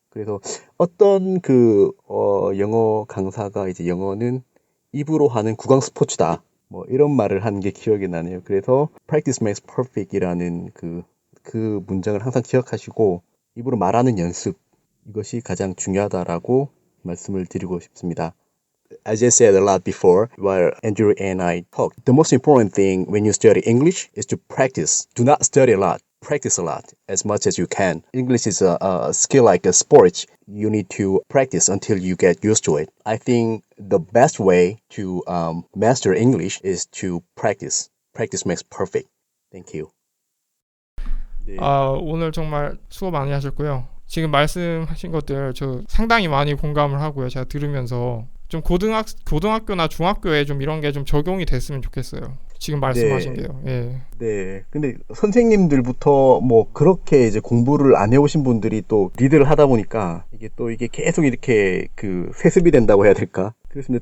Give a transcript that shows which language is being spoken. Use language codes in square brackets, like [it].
[ko] 그래서 어떤 영어 강사가 이제 영어는 입으로 하는 구강 스포츠다. 뭐 이런 말을 한 게 기억이 나네요. 그래서 [en] practice makes perfect [ko] 이라는 그 문장을 항상 기억하시고 입으로 말하는 연습 이것이 가장 중요하다라고 말씀을 드리고 싶습니다. [en] As I said a lot before while Andrew and I talked, the most important thing when you study English is to practice. Do not study a lot. Practice a lot as much as you can. English is a skill like a sport. You need to practice until you get used to it. I think the best way to master English is to practice. Practice makes perfect. Thank you. 네. [ko] 오늘 정말 수고 많이 하셨고요. 지금 말씀하신 것들 저 상당히 많이 공감을 하고요. 제가 들으면서 좀 고등학교나 중학교에 좀 이런 게 좀 적용이 됐으면 좋겠어요. 지금 말씀하신 게요. 예. 네. 근데 선생님들부터 뭐 그렇게 이제 공부를 안 해오신 분들이 또 리드를 하다 보니까 이게 계속 이렇게 세습이 된다고 해야 될까? 그렇습니다.